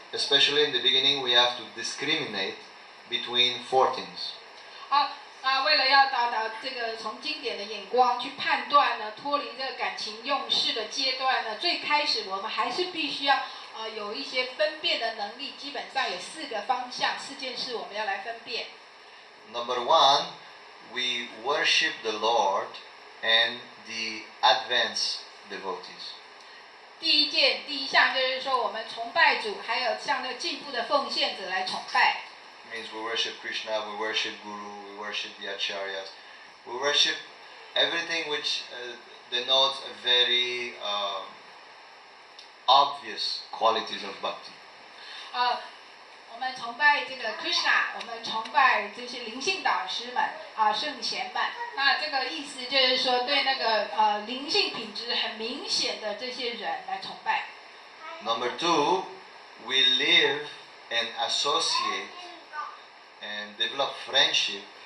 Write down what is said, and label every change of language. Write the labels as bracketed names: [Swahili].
[English] Especially in the beginning, we have to discriminate between four things. [Chinese] 为了要达到这个从经典的眼光去判断呢，脱离这个感情用事的阶段呢，最开始我们还是必须要有一些分辨的能力，基本上有4个方向，4件事我们要来分辨。 [English] Number 1, we worship the Lord and the advanced devotees. [Chinese] 第一项就是说，我们崇拜主，还有向那个进步的奉献者来崇拜。 [English] Means we worship Krishna, we worship Guru, we worship the acharyas, we worship everything which denotes a very obvious qualities of bhakti. [Chinese] 我们崇拜这个 Krishna， 我们崇拜这些灵性导师们圣贤们。那这个意思就是说，对那个灵性品质很明显的这些人来崇拜。 [English] Number 2, we live and associate and develop friendship